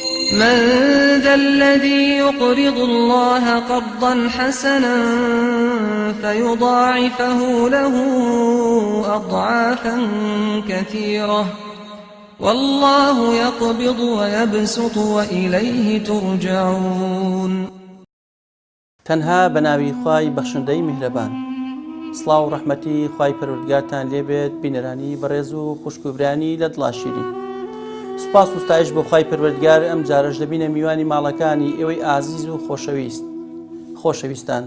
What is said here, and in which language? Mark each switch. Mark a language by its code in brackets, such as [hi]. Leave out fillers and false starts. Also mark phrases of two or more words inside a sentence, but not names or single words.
[ar] من ذا الذي يقرض الله قرضا حسنا فيضاعفه له أضعافا كثيرة والله يقبض ويبسط وإليه ترجعون. [ckb] تەنها بەناوی خوای بەخشندەی میهرەبان. سڵاو و ڕەحمەتی خوای پەروەردگارتان لێبێت بینەرانی بەڕێز و خوشکوبرانی لە دڵاشیری. سوپاس و ستایش بۆ خوای پەروەردگار ئەم جارەش دەبینە میوانی ماڵەکانی ئێوەی ئازیز و خۆشەویستان.